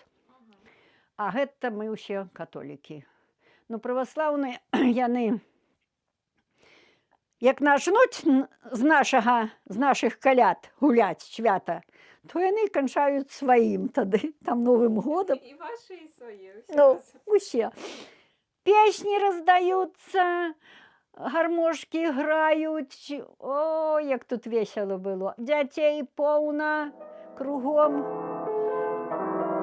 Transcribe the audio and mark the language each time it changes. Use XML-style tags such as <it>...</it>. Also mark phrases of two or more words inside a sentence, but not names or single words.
<be>А гэта мы ўсе католікі. Ну праваслаўныя яны як начнуць з нашых каляд гуляць свята, то яны канчаюць сваім тады, там Новым годам. І ваші, і свої. Ну, усе. Песні раздаюцца, гармошкі граюць. О, як тут весела было. Дзяцей поўна кругом.</be>